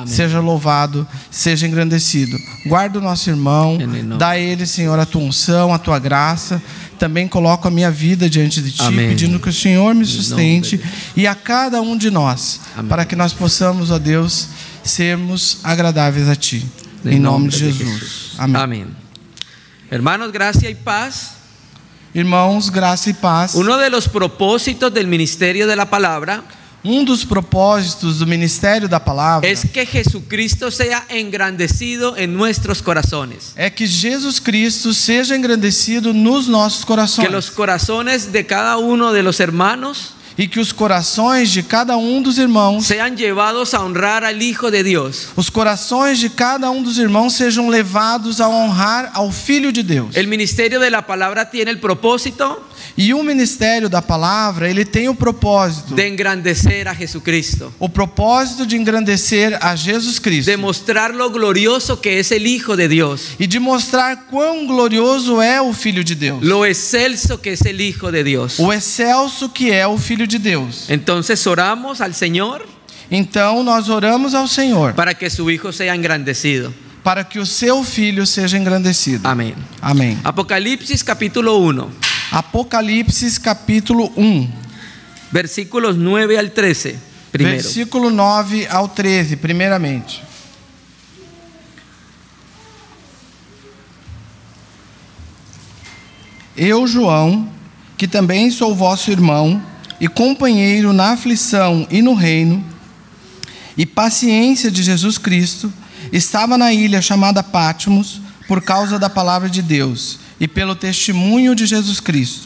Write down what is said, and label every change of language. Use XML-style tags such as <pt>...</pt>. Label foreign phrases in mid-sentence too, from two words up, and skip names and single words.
<pt>seja louvado, seja engrandecido. Guarda o nosso irmão, dá a ele, Senhor, a Tua unção, a Tua graça. Também coloco a minha vida diante de Ti, Amém. pedindo que o Senhor me sustente e a cada um de nós, Amém. para que nós possamos, ó Deus, sermos agradáveis a Ti. Em nome de Jesus. Amém.</pt> <es>Amén. Hermanos, gracia y paz.</es> <pt>Irmãos, graça e paz.</pt> <es>Uno de los propósitos del ministerio de la palabra</es> <pt>Dos propósitos do ministério da palavra</pt> <es>es que Jesucristo sea engrandecido en nuestros corazones.</es> <pt>é que Jesus Cristo seja engrandecido nos nossos corações.</pt> <es>Que los corazones de cada uno de los hermanos</es> <pt>E que os corações de cada um dos irmãos,</pt> <es>sean llevados a honrar al Hijo de Dios.</es> <pt>os corações de cada um dos irmãos sejam levados a honrar ao Filho de Deus.</pt> <es>El ministerio de la palabra tiene el propósito</es> <pt>E o ministério da palavra, ele tem o propósito,</pt> <es>de engrandecer a Jesucristo,</es> <pt>o propósito de engrandecer a Jesus Cristo.</pt> <es>de mostrar lo glorioso que es el Hijo de Dios,</es> <pt>E de mostrar quão glorioso é o Filho de Deus.</pt> <es>lo excelso que es el Hijo de Dios.</es> <pt>O excelso que é o Filho de Deus.</pt> <es>Entonces oramos al Señor</es> <pt>Então nós oramos ao Senhor</pt> <es>para que su Hijo sea engrandecido.</es> <pt>para que o seu Filho seja engrandecido.</pt> <es>Amén.</es> <pt>Amém.</pt> <es>Apocalipsis capítulo 1,</es> <pt>Apocalipse capítulo 1,</pt> <es>versículos 9 al 13. Primero.</es> <pt>versículo 9 ao 13, primeiramente. Eu, João, que também sou vosso irmão e companheiro na aflição e no reino e paciência de Jesus Cristo, estava na ilha chamada Patmos por causa da palavra de Deus e pelo testemunho de Jesus Cristo.</pt>